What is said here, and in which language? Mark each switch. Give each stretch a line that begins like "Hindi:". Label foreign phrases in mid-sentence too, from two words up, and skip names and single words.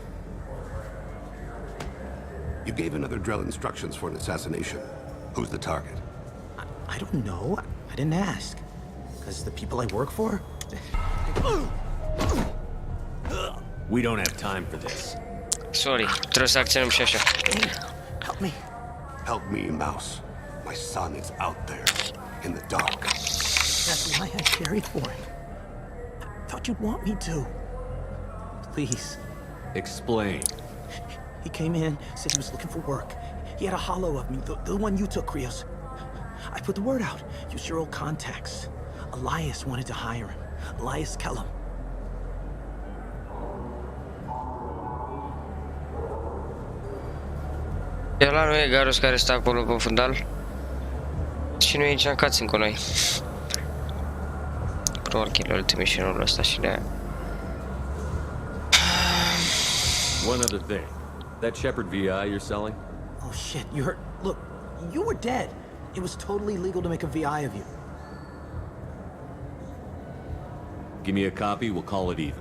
English: You gave another Drell instructions for an assassination. Who's the target? I don't know. I didn't ask. Because the people I work for? We don't have time for this. Sorry,
Romanian: trebuie să acționăm și așa.
English: Help me. Help me, Mouse. My son is out there, in the dark. That's why I carried for him. Thought you'd want me to. Please. Explain. He came in, said he was looking for work. He had a hollow of me, the one you took, Krios. I put the word out. Use your old contacts. Elias wanted to hire him. Elias Kellum.
Romanian: E ăla nu e Garus care stă acolo pe fundal? Și nu e nici în cutscene cu noi. Probabil că e ultimul mission-ul ăsta și de-aia.
English: One other thing. That Shepherd VI you're selling? Oh shit, you heard? Look, you were dead. It was totally legal to make a VI of you. Give me a copy, we'll call it even.